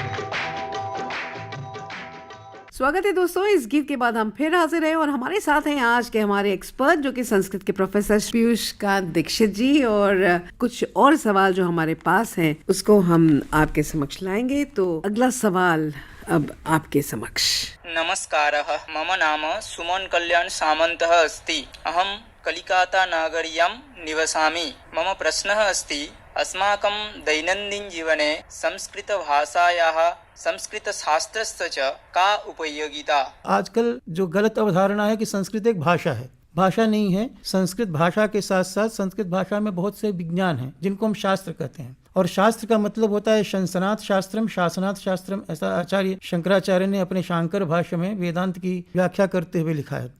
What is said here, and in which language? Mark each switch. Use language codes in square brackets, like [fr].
[hi] स्वागत है दोस्तों, इस गीत के बाद हम फिर हाजिर हैं और हमारे साथ हैं आज के हमारे एक्सपर्ट, जो कि संस्कृत के प्रोफेसर पीयूष कांत दीक्षित जी। और कुछ और सवाल जो हमारे पास हैं उसको हम आपके समक्ष लाएंगे। तो अगला सवाल अब आपके समक्ष। [sa] नमस्कारः, मम नाम सुमन कल्याण सामन्तः अस्ति। अहं कलिकाता नगर्यां निवसामि। मम प्रश्नः अस्ति, अस्माकं दैनन्दिनजीवने संस्कृतभाषायाः संस्कृतशास्त्रस्य च का उपयोगिता? [hi] आजकल जो गलत अवधारणा है कि संस्कृत एक भाषा है, भाषा नहीं है। संस्कृत भाषा के साथ साथ संस्कृत भाषा में बहुत से विज्ञान हैं जिनको हम शास्त्र कहते हैं। और शास्त्र का मतलब होता है [sa] शंसनाथ शास्त्रम, शासनाथ शास्त्रम। [hi] ऐसा आचार्य शंकराचार्य ने अपने शांकर भाष्य में वेदांत की व्याख्या करते हुए लिखा है।